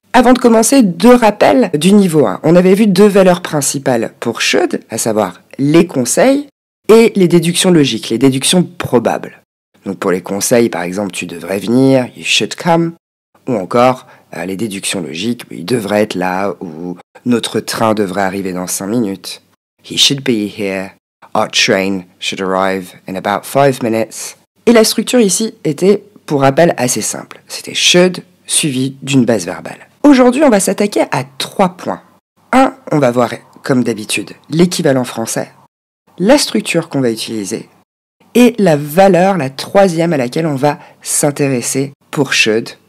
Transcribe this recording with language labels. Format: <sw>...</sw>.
<fr>Avant de commencer, 2 rappels du niveau 1. On avait vu 2 valeurs principales pour should, à savoir les conseils et les déductions logiques, les déductions probables. Donc pour les conseils, par exemple, tu devrais venir,</fr> <en>you should come,</en> <fr>ou encore les déductions logiques, il devrait être là, ou notre train devrait arriver dans 5 minutes.</fr> <en>He should be here, our train should arrive in about 5 minutes.</en> <fr>Et la structure ici était, pour rappel, assez simple. C'était should suivi d'une base verbale. Aujourd'hui, on va s'attaquer à 3 points. 1, on va voir, comme d'habitude, l'équivalent français, la structure qu'on va utiliser et la valeur, la 3e à laquelle on va s'intéresser pour should.</fr>